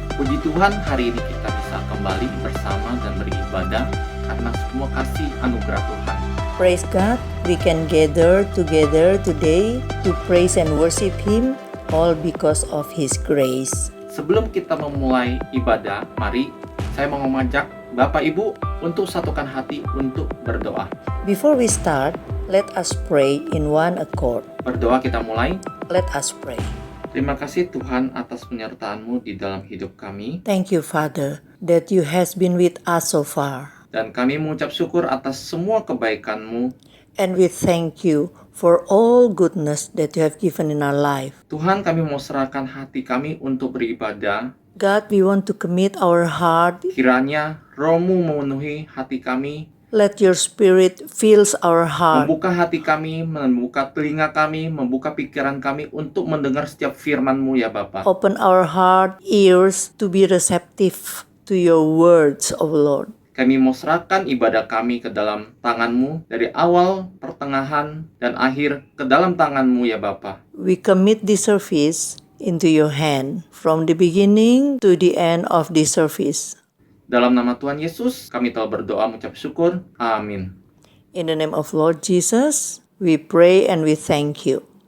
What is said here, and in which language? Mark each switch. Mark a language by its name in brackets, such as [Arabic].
[Indonesian] Puji Tuhan, hari ini kita bisa kembali bersama dan beribadah karena semua kasih anugerah Tuhan. [English] Praise God, we can gather together today to praise and worship Him, all because of His grace. [Indonesian] Sebelum kita memulai ibadah, mari saya mau mengajak Bapak Ibu untuk satukan hati untuk berdoa. [English] Before we start, let us pray in one accord. [Indonesian] Berdoa kita mulai. [English] Let us pray. [Indonesian] Terima kasih Tuhan atas penyertaan-Mu di dalam hidup kami. [English] Thank you, Father, that you has been with us so far. [Indonesian] Dan kami mengucap syukur atas semua kebaikan-Mu. [English] And we thank you for all goodness that you have given in our life. [Indonesian] Tuhan, kami mau serahkan hati kami untuk beribadah. [English] God, we want to commit our heart. [Indonesian] Kiranya Roh-Mu memenuhi hati kami, [English] Let your spirit fills our heart. [Indonesian] membuka hati kami, membuka telinga kami, membuka pikiran kami untuk mendengar setiap firman-Mu ya Bapa. [English] Open our heart, ears to be receptive to your words, O Lord. [Indonesian] Kami mau serahkan ibadah kami ke dalam tangan-Mu, dari awal, pertengahan, dan akhir ke dalam tangan-Mu ya Bapa. [English] We commit this service into your hand from the beginning to the end of this service. [Indonesian] Dalam nama Tuhan Yesus, kami telah berdoa mengucap syukur. Amin. [English] In the name of Lord Jesus, we pray and we thank you.